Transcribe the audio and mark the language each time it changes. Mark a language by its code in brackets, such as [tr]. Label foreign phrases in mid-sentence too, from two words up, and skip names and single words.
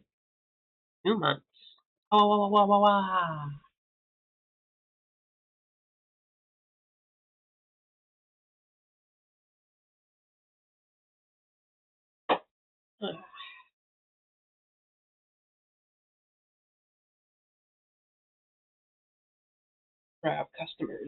[en] 2 months. Oh, wah, wah, wah, wah, wah. Crap, customers.